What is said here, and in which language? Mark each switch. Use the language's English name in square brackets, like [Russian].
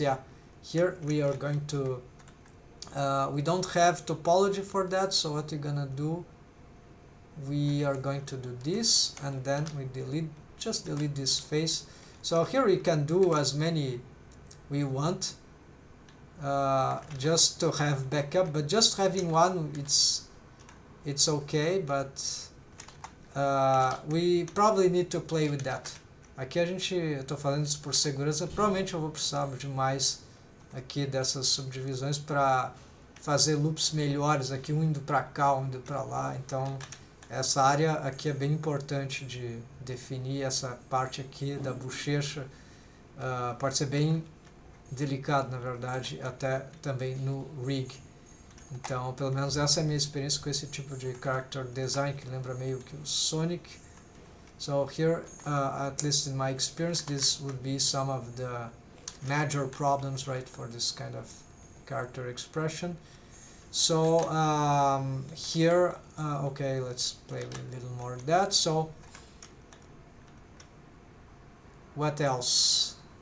[English] Yeah, here we are going to we don't have topology for that, so what we're gonna do, we are going to do this, and then we just delete this face. So here we can do as many we want, just to have backup, but just having one, it's okay, but we probably need to play with that. [Portuguese] Aqui eu tô falando isso por segurança, provavelmente eu vou precisar de mais aqui dessas subdivisões para fazer loops melhores, aqui um indo para cá, um indo para lá, então essa área aqui é bem importante de definir. Essa parte aqui da bochecha pode ser bem delicado, na verdade, até também no rig. Então, pelo menos essa é a minha experiência com esse tipo de character design, que lembra meio que o Sonic. [English] So here, at least in my experience, this would be some of the major problems, right, for this kind of character expression. So here, okay, let's play with a little more of that. So what else?